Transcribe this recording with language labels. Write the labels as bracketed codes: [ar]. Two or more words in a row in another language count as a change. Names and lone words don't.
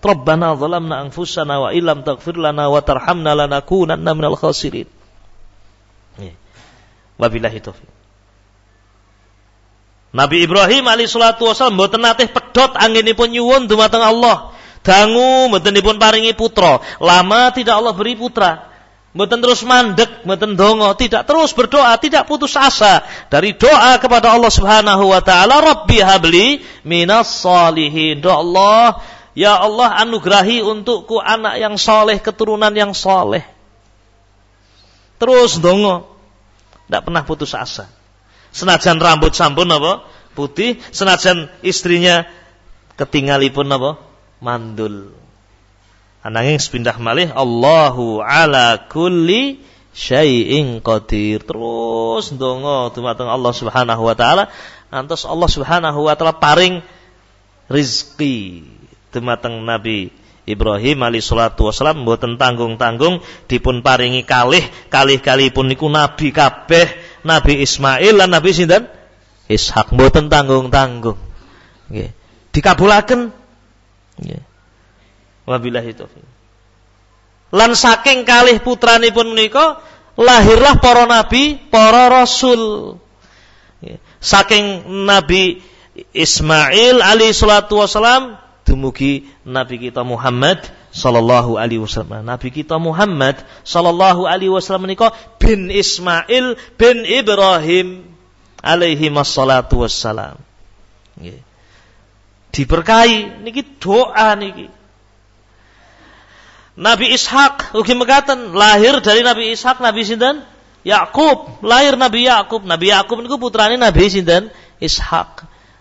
[ar] ربنا ظلمنا أنفسنا وإن لم تغفر لنا وترحمنا لنكونن من الخاسرين. وبالله التوفيق. [jv] Nabi Ibrahim [ar] عليه الصلاة والسلام [jv] mboten nate pedhot anggenipun nyuwun dumateng Allah. Dangu mboten dipun paringi putra. [id] Lama tidak Allah beri putra. [jv] Mboten terus mandek, mboten donga, [id] tidak, terus berdoa, tidak putus asa dari doa kepada Allah [ar] سبحانه وتعالى, رب هب لي من الصالحين. [id] Doa Allah, ya Allah anugerahi untukku anak yang soleh, keturunan yang soleh. [jv] Terus donga, [id] tidak pernah putus asa. [jv] Senajan rambut sampun apa? Putih, senajan istrinya ketinggalipun apa? Mandul. Ananging sepindah malih, [ar] الله على كل شيء قدير. [jv] Terus ndonga dumateng Allah [ar] سبحانه وتعالى, [jv] ngantos Allah [ar] سبحانه وتعالى [jv] paring rezeki dumateng Nabi Ibrahim [ar] عليه الصلاة والسلام, [jv] mboten tanggung-tanggung dipun paringi kalih-kalihipun niku nabi kabeh, Nabi Ismail lan Nabi sinten? Ishak, mboten tanggung-tanggung. Nggih. Dikabulaken. Nggih. [ar] وبالله التوفيق. [jv] Lan saking kalih putranipun menika lahirlah para nabi, para rasul. Saking Nabi Ismail [ar] عليه الصلاة والسلام [jv] dumugi Nabi kita Muhammad [ar] صلى الله عليه وسلم. [jv] Nabi kita Muhammad [ar] صلى الله عليه وسلم [jv] menika bin Ismail bin Ibrahim [ar] عليه الصلاة والسلام. [jv] Nggih. Diberkahi niki doa niki. Nabi Ishak ugi mekaten, [id] lahir dari [jv] Nabi Ishak Nabi sinten? Yakub, lahir Nabi Yakub. Nabi Yakub niku putrane Nabi sinten?